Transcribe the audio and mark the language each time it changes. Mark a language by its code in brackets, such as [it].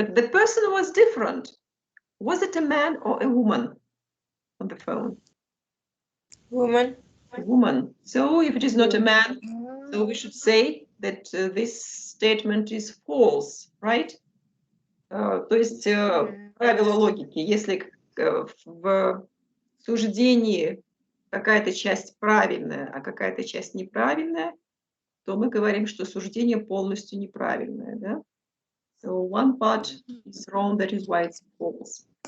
[en] But the person was different. Was it a man or a woman on the phone? Woman. A woman. So if it is not a man, so we should say that this statement is false, right? [ru] То есть правило логики. Если в суждении какая-то часть правильная, а какая-то часть неправильная, то мы говорим, что суждение полностью неправильное, да? [en] So one part is wrong, that is why it's false.